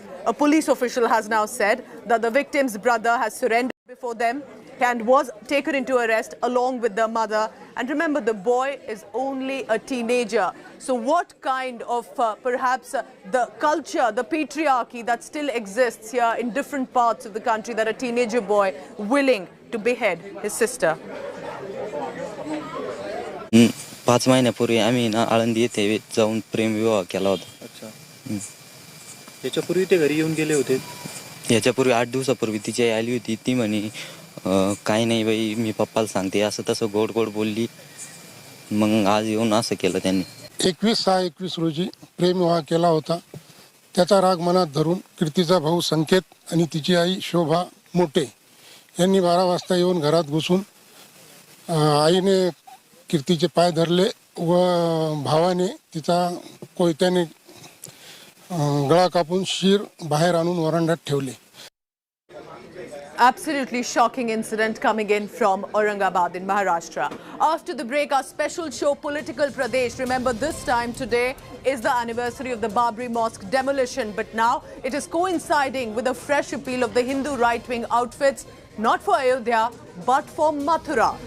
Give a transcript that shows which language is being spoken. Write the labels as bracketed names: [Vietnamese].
[English] A police official has now said that the victim's brother has surrendered before them and was taken into arrest along with the mother. And remember, the boy is only a teenager. So what kind of perhaps the culture, the patriarchy that still exists here in different parts of the country, that a teenager boy willing to behead his sister? [Marathi] 5 महिन्यापूर्वी आम्ही ना आळंदी येथे जाऊन प्रेम विवाह केला होता. अच्छा. याच्यापूर्वी ते घरी येऊन गेले होते. याच्यापूर्वी 8 दिवसापूर्वी तिची आई आली होती. ती म्हणे काही नाही बाई, मी पप्पाला सांगते, असं तसं गोड गोड बोलली. मग आज येऊन असं केलं त्यांनी. 21/6/21 रोजी प्रेम विवाह केला होता. त्याचा राग मनात धरून कीर्तीचा भाऊ संकेत आणि तिची आई शोभा मोठे यांनी 12 वाजता येऊन घरात घुसून आईने कीर्तीचे पाय धरले व भावाने तिचा कोयत्याने गळा कापून शिर बाहेर आणून वरांड्यात ठेवले. [English] Absolutely shocking incident coming in from Aurangabad in Maharashtra. After the break, our special show, Political Pradesh. Remember, this time today is the anniversary of the Babri Mosque demolition. But now it is coinciding with a fresh appeal of the Hindu right-wing outfits, not for Ayodhya, but for Mathura.